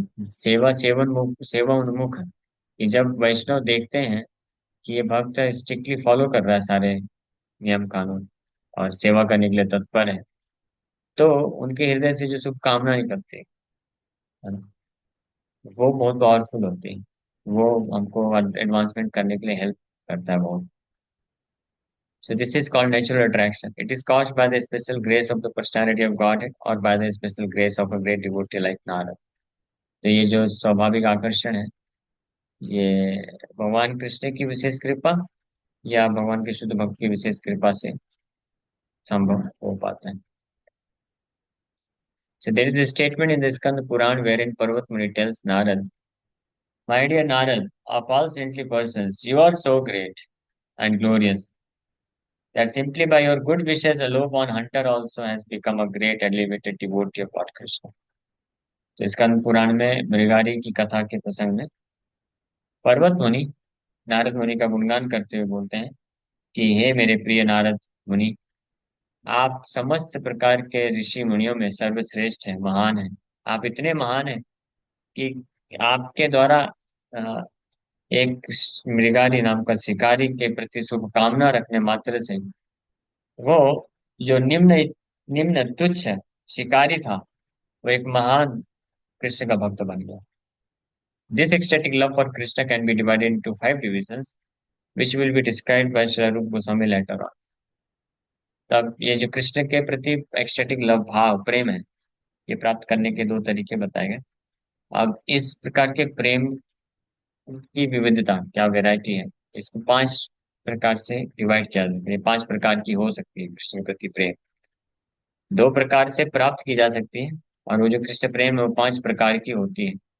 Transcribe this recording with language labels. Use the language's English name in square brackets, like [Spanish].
[Hindi] सेवा उन्मुख है कि जब वैष्णव देखते हैं कि ये भक्त स्ट्रिक्टली फॉलो कर रहा है सारे नियम कानून और सेवा करने के लिए तत्पर है, तो उनके हृदय से जो शुभकामना निकलती है ना, वो बहुत पावरफुल होती है। वो हमको एडवांसमेंट करने के लिए हेल्प करता है बहुत। [English] So this is called natural attraction. It is caused by the special grace of the personality of Godhead or by the special grace of a great devotee like Narad. [Hindi] तो ये जो स्वाभाविक आकर्षण है, ये भगवान कृष्ण की विशेष कृपा या भगवान के शुद्ध भक्त की विशेष कृपा से संभव हो पाता है। [English] So there is a statement in the Skanda Puran wherein Parvat Muni tells Narad, "My dear Narad, of all saintly persons, you are so great and glorious that simply by your good wishes a low-born hunter also has become a great elevated devotee of Lord Krishna." [Hindi] तो स्कंद पुराण में मृगारी की कथा के प्रसंग में पर्वत मुनि नारद मुनि का गुणगान करते हुए बोलते हैं कि हे मेरे प्रिय नारद मुनि, आप समस्त प्रकार के ऋषि मुनियों में सर्वश्रेष्ठ हैं, महान हैं। आप इतने महान हैं कि आपके द्वारा अ, एक मृगारी नाम का शिकारी के प्रति शुभकामना रखने मात्र से वो जो निम्न निम्न तुच्छ शिकारी था, वो एक महान कृष्ण का भक्त बन गया। [English] This ecstatic love for Krishna can be divided into five divisions, which will be described by Sri Rupa Goswami later on. [Hindi] तब ये जो कृष्ण के प्रति एक्सटेटिक लव भाव प्रेम है, ये प्राप्त करने के दो तरीके बताए गए। अब इस प्रकार के प्रेम की विविधता क्या वैरायटी है, इसको पांच प्रकार से डिवाइड किया जा सकता है। पांच प्रकार की हो सकती है कृष्ण के प्रति प्रेम। दो प्रकार से प्राप्त की जा सकती है, और वो जो कृष्ण प्रेम है वो पांच प्रकार की होती है।